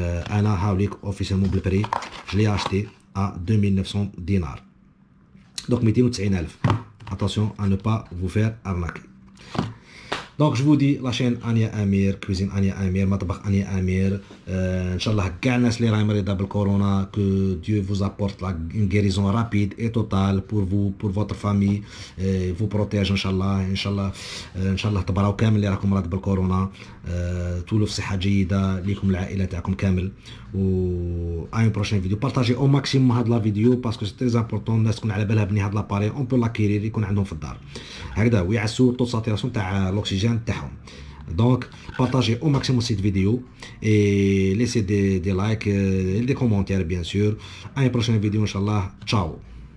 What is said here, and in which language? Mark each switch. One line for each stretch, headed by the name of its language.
Arabic: انا هاوليك اوفيسيلمون بالبري
French: je l'ai acheté à 2900 dinars. Donc 290,000. Attention à ne pas vous faire arnaquer. Donc je vous dis la chaîne Ania Amir, Cuisine Ania Amir, مطبخ Ania Amir. Inch'Allah
Arabic: كاع الناس اللي راهم مريضة بالكورونا,
French: que Dieu vous apporte une guérison rapide et totale pour vous, pour votre famille, vous protège Inch'Allah
Arabic: تبراو كامل اللي راكم مرض بالكورونا, تولوا في صحة جيدة ليكم العائلة تاعكم كامل.
French: و à une prochaine vidéo. Partagez au maximum
Arabic: هاد
French: la vidéo parce que c'est très important
Arabic: الناس تكون على بالها بني هاد لاباري
French: on peut l'acquérir
Arabic: يكون عندهم في الدار هكذا ويعسوا التو ساتيراسيون تاع l'oxygène تاعهم.
French: Donc partagez au maximum cette vidéo et laissez des likes et des commentaires bien sûr. À une prochaine vidéo Inch'Allah. Ciao.